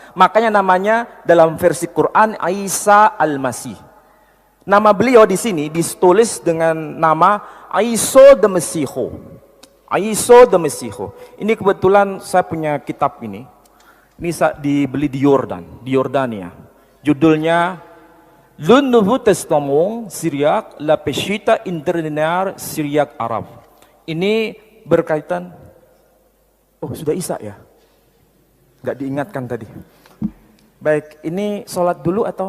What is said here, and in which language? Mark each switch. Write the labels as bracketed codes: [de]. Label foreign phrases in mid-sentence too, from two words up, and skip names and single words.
[id] Makanya namanya dalam versi Quran Isa Al-Masih. Nama beliau di sini ditulis dengan nama Aiso de Mesiho. Aiso de Mesiho. Ini kebetulan saya punya kitab ini. Ini dibeli di Yordan, di Yordania. Judulnya Le Nouveau Testament Syriaque, la Peshitta Interlinéaire Syriaque Arabe. Ini berkaitan, oh sudah Isa ya? Nggak diingatkan tadi. Baik, ini sholat dulu atau?